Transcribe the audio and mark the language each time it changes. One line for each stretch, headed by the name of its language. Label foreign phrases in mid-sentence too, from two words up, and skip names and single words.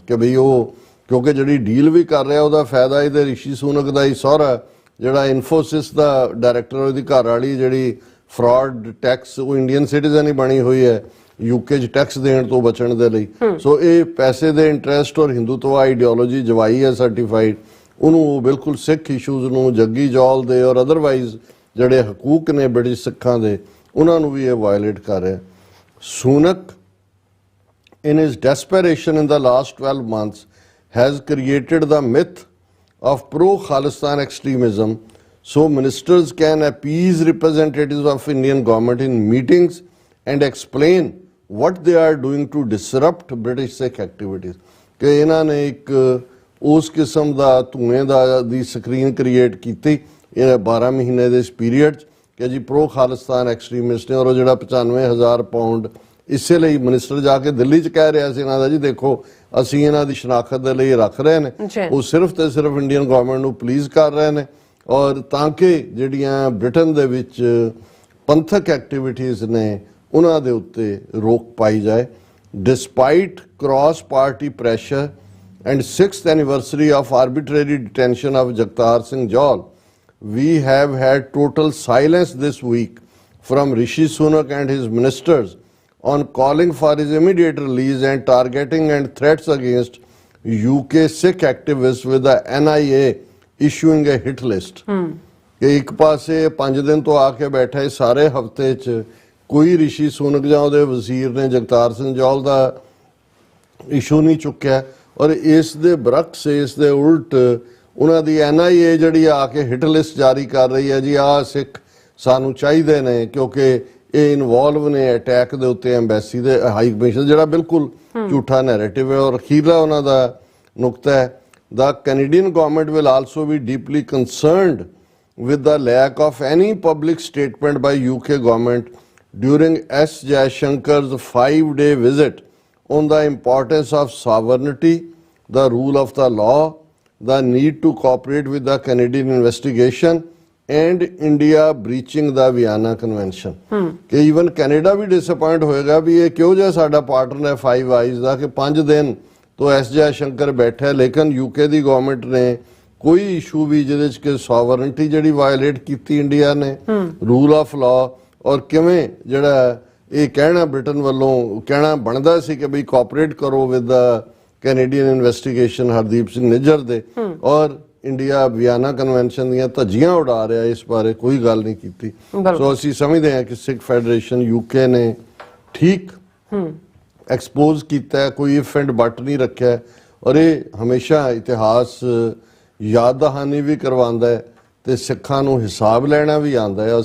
Punjabi: ਕਿ ਬਈ ਉਹ ਕਿਉਂਕਿ ਜਿਹੜੀ ਡੀਲ ਵੀ ਕਰ ਰਿਹਾ ਉਹਦਾ ਫਾਇਦਾ ਇਹਦੇ ਰਿਸ਼ੀ ਸੁਨਕ ਦਾ ਹੀ ਸਹੁਰਾ ਜਿਹੜਾ ਇਨਫੋਸਿਸ ਦਾ ਡਾਇਰੈਕਟਰ, ਉਹਦੀ ਘਰ ਵਾਲੀ ਜਿਹੜੀ
English: fraud tax
Punjabi: ਉਹ
English: Indian citizen
Punjabi: ਹੀ ਬਣੀ ਹੋਈ ਹੈ UK 'ਚ ਟੈਕਸ ਦੇਣ ਤੋਂ ਬਚਣ ਦੇ ਲਈ। ਸੋ ਇਹ ਪੈਸੇ ਦੇ ਇੰਟਰਸਟ ਔਰ ਹਿੰਦੂਤਵਾ ਆਈਡੀਓਲੋਜੀ ਜਵਾਈ ਹੈ ਸਰਟੀਫਾਈਡ, ਉਹਨੂੰ ਬਿਲਕੁਲ ਸਿੱਖ ਇਸ਼ੂਜ਼ ਨੂੰ ਜੱਗੀ ਜੌਲ ਦੇ ਔਰ ਅਦਰਵਾਈਜ਼ ਜਿਹੜੇ ਹਕੂਕ ਨੇ ਬ੍ਰਿਟਿਸ਼ ਸਿੱਖਾਂ ਦੇ ਉਹਨਾਂ ਨੂੰ ਵੀ ਇਹ ਵਾਇਲੇਟ ਕਰ ਰਿਹਾ।
English: ਸੁਨਕ in his desperation in the last 12 months has created the myth of pro-Khalistan extremism so ministers can appease representatives of Indian government in meetings and explain what they are doing to disrupt British Sikh activities।
Punjabi: ਕਿ ਇਹਨਾਂ ਨੇ ਇੱਕ ਉਸ ਕਿਸਮ ਦਾ ਧੂਏ ਦੀ ਸਕਰੀਨ ਕ੍ਰੀਏਟ ਕੀਤੀ ਇਹ 12 ਮਹੀਨੇ ਦੇ ਇਸ ਪੀਰੀਅਡ 'ਚ ਕਿ ਜੀ
English: pro Khalistan extremist
Punjabi: ਨੇ ਔਰ ਉਹ ਜਿਹੜਾ 95,000 ਪਾਉਂਡ ਇਸੇ ਲਈ ਮਿਨਿਸਟਰ ਜਾ ਕੇ ਦਿੱਲੀ 'ਚ ਕਹਿ ਰਿਹਾ ਸੀ ਇਹਨਾਂ ਦਾ, ਜੀ ਦੇਖੋ ਅਸੀਂ ਇਹਨਾਂ ਦੀ ਸ਼ਨਾਖਤ ਦੇ ਲਈ ਰੱਖ ਰਹੇ ਨੇ, ਉਹ ਸਿਰਫ ਤੇ ਸਿਰਫ
English: Indian government
Punjabi: ਨੂੰ ਪਲੀਜ਼ ਕਰ ਰਹੇ ਨੇ, ਔਰ ਤਾਂ ਕਿ ਜਿਹੜੀਆਂ ਬ੍ਰਿਟਨ ਦੇ ਵਿੱਚ ਪੰਥਕ ਐਕਟੀਵਿਟੀਜ਼ ਨੇ ਉਹਨਾਂ ਦੇ ਉੱਤੇ ਰੋਕ ਪਾਈ ਜਾਏ।
English: despite cross party pressure and 6th anniversary of arbitrary detention of Jagtar Singh Johal, we have had total silence this week from Rishi Sunak and his ministers on calling for his immediate release and targeting and threats against UK Sikh activists with the NIA issuing a hit list.
Punjabi: ਕਿ ਇੱਕ ਪਾਸੇ 5 ਦਿਨ ਤੋਂ ਆ ਕੇ ਬੈਠਾ ਹੈ, ਸਾਰੇ ਹਫਤੇ 'ਚ ਕੋਈ ਰਿਸ਼ੀ ਸੁਨਕ ਜਾਂ ਉਹਦੇ ਵਜ਼ੀਰ ਨੇ ਜਗਤਾਰ ਸਿੰਘ ਜੌਹਲ ਦਾ ਇਸ਼ੂ ਨਹੀਂ ਚੁੱਕਿਆ, ਔਰ ਇਸ ਦੇ ਬਰਕਸ ਇਸ ਦੇ ਉਲਟ ਉਹਨਾਂ ਦੀ NIA ਜਿਹੜੀ ਆ ਕੇ
English: hit list
Punjabi: ਜਾਰੀ ਕਰ ਰਹੀ ਹੈ, ਜੀ ਆਹ ਸਿੱਖ ਸਾਨੂੰ ਚਾਹੀਦੇ ਨੇ ਕਿਉਂਕਿ ਇਹ ਇਨਵੋਲਵ ਨੇ ਅਟੈਕ ਦੇ ਉੱਤੇ ਐਮਬੈਸੀ ਦੇ
English: high commission,
Punjabi: ਜਿਹੜਾ ਬਿਲਕੁਲ ਝੂਠਾ ਨੈਰੇਟਿਵ ਹੈ। ਔਰ ਅਖੀਰਲਾ ਉਹਨਾਂ ਦਾ ਨੁਕਤਾ ਹੈ,
English: the Canadian government will also be deeply concerned with the lack of any public statement by UK government during S. Jaishankar's 5-day visit on the importance of sovereignty, the rule of the law, the need to cooperate with the Canadian investigation and India breaching the Vienna Convention.
Punjabi: ਕਿ even Canada ਭੀ disappoint ਹੋਏਗਾ ਭੀ ਯੇ ਕਿਉਂ ਜਾ ਸਾਡਾ ਪਾਰਟਨਰ ਹੈ Five Eyes ਦਾ ਕਿ 5 ਦਿਨ ਤੋ ਐਸ ਜੈਸ਼ੰਕਰ ਬੈਠੇ, ਲੇਕਿਨ ਯੂਕੇ ਦੀ ਗਵਰਨਮੈਂਟ ਨੇ ਕੋਈ ਇਸ਼ੂ ਭੀ ਜਿਹਦੇ ਚ ਕਿ ਸੌਵਰੇਨਿਟੀ ਜਿਹੜੀ ਵਾਇਲੇਟ ਕੀਤੀ ਇੰਡੀਆ ਨੇ,
English: rule of law,
Punjabi: ਔਰ ਕਿਵੇਂ ਜਿਹੜਾ ਇਹ ਕਹਿਣਾ ਬ੍ਰਿਟਨ ਵੱਲੋਂ ਕਹਿਣਾ ਬਣਦਾ ਸੀ ਕਿ ਬਈ ਕੋਆਪਰੇਟ ਕਰੋ
English: with the Canadian investigation
Punjabi: ਹਰਦੀਪ ਸਿੰਘ ਨਿੱਜਰ ਦੇ, ਔਰ ਇੰਡੀਆ ਵਿਆਨਾ ਕਨਵੈਨਸ਼ਨ ਦੀਆਂ ਧੱਜੀਆਂ ਉਡਾ ਰਿਹਾ, ਇਸ ਬਾਰੇ ਕੋਈ ਗੱਲ ਨਹੀਂ ਕੀਤੀ। ਸੋ ਅਸੀਂ ਸਮਝਦੇ ਹਾਂ ਕਿ ਸਿੱਖ ਫੈਡਰੇਸ਼ਨ UK ਨੇ ਠੀਕ ਐਕਸਪੋਜ਼ ਕੀਤਾ ਹੈ, ਕੋਈ ਇਫ ਐਂਡ ਬਟ ਨਹੀਂ ਰੱਖਿਆ, ਔਰ ਇਹ ਹਮੇਸ਼ਾ ਇਤਿਹਾਸ ਯਾਦ ਦਹਾਨੀ ਵੀ ਕਰਵਾਉਂਦਾ ਹੈ ਤੇ ਸਿੱਖਾਂ ਨੂੰ ਹਿਸਾਬ ਲੈਣਾ ਵੀ ਆਉਂਦਾ ਹੈ।